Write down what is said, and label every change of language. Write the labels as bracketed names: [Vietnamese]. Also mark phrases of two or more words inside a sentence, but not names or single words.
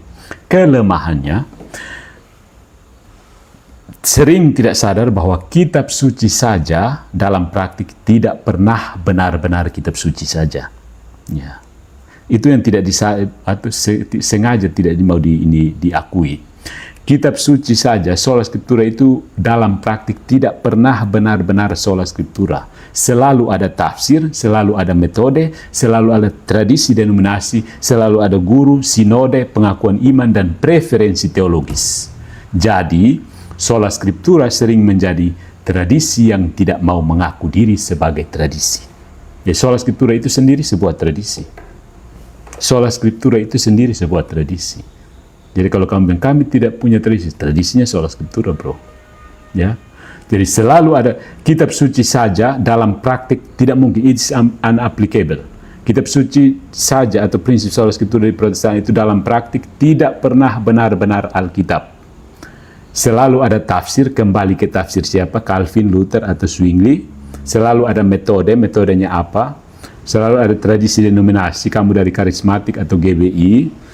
[Indonesian] Kelemahannya, sering tidak sadar bahwa kitab suci saja dalam praktik tidak pernah benar-benar kitab suci saja. Ya. Itu yang tidak atau sengaja tidak mau diakui. Kitab suci saja, [Latin] sola scriptura [Indonesian] itu dalam praktik tidak pernah benar-benar [Latin] sola scriptura. [Indonesian] Selalu ada tafsir, selalu ada metode, selalu ada tradisi denominasi, selalu ada guru, sinode, pengakuan iman, dan preferensi teologis. Jadi, [Latin] sola scriptura [Indonesian] sering menjadi tradisi yang tidak mau mengaku diri sebagai tradisi. Ya, [Latin] sola scriptura [Indonesian] itu sendiri sebuah tradisi. [Latin] Sola scriptura [Indonesian] itu sendiri sebuah tradisi. Jadi kalau kamu bilang kami tidak punya tradisi, tradisinya [Latin] sola scriptura, [Indonesian] bro. Ya. Jadi selalu ada kitab suci saja dalam praktik tidak mungkin, [English] it's unapplicable. [Indonesian] Kitab suci saja atau prinsip [Latin] sola scriptura [Indonesian] di Protestan itu dalam praktik tidak pernah benar-benar Alkitab. Selalu ada tafsir, kembali ke tafsir siapa? Calvin, Luther, atau Zwingli. Selalu ada metode, metodenya apa? Selalu ada tradisi denominasi, kamu dari karismatik atau GBI.